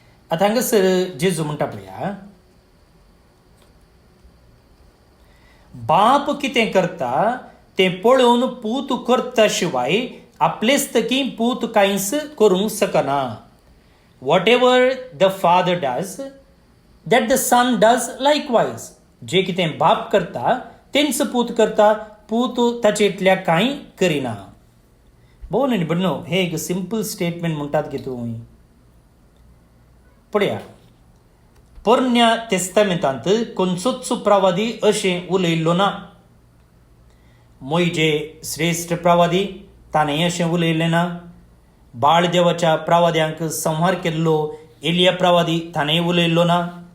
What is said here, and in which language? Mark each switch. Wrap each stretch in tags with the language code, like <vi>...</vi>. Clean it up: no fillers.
<gom>आतां हांगासर जेजू म्हणटा पळया, बाप कितें करता तें पळोवन पूत करता शिवाय आपलेच तकी पूत कांयच करूंक शकना.</gom> <en>Whatever the father does that the son does likewise.</en> <gom>जे कितें बाप करता तेंच पूत करता, पूत ताचे इतल्या कांय करिना. भोव न्ही बन्नो, हे एक सिंपल स्टेटमेंट म्हणटात की तुमी पळया. पोरन्या तेस्तामेंतांत खंयचोच प्रवादी अशें उलयल्लो ना. मोइजे श्रेश्ठ प्रवादी, ताणें अशें उलयल्लें ना. बाळ देवाच्या प्रवाद्यांक संहार केल्लो एलिया प्रवादी, ताणेंय उलयल्लो ना.</gom>